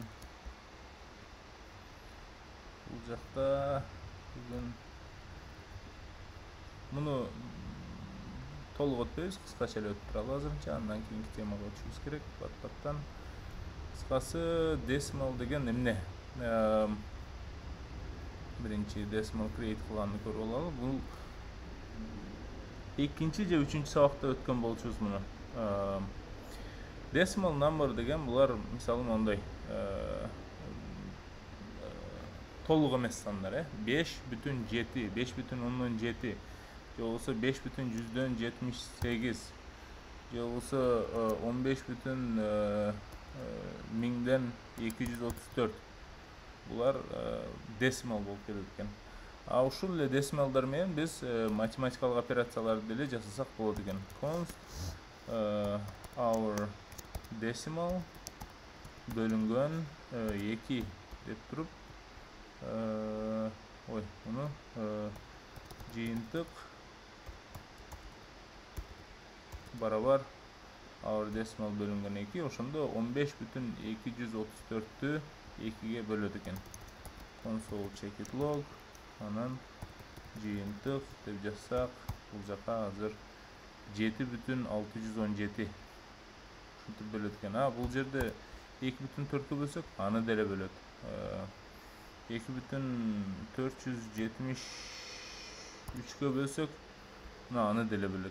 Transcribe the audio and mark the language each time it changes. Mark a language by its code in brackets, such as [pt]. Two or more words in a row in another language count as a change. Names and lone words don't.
[ky] Бул жакта бүгүн Bunu толук өтпөйбүз, кыскача эле өтүп туралы азырынча, андан кийинки темага өтүшүбүз керек. Баттан кыскасы decimal деген эмне? Биринчи decimal create кылганды көрүп алалы. Бул экинчи же үчүнчү сабакта өткөн болчубуз муну. [en] Decimal number [ky] деген булар мисалы мондай толук эмес сандар, 5,7, 5,7, же болбосо 5,178, же болбосо 15,1000-234. Булар decimal болуп келет экен. А ушул эле decimalдар менен биз математикалык операцияларды деле жасасак болот экен. [en] Const our decimal [ky] бөлүнгөн 2 деп туруп, муну жыйынтык барабар [en] our decimal [ky] бөлүнгөн 2, ошондо 15,234-тү 2ге бөлөт экен. [en] Console check it log, [ky] анан жыйынтык деп жазсак, бул жака азыр 7,617 ушинтип бөлөт экен. Бул жерде 2,4-кө бөлсөк, аны деле бөлөт. 2,473-кө бөлсөк, аны деле бөлөт.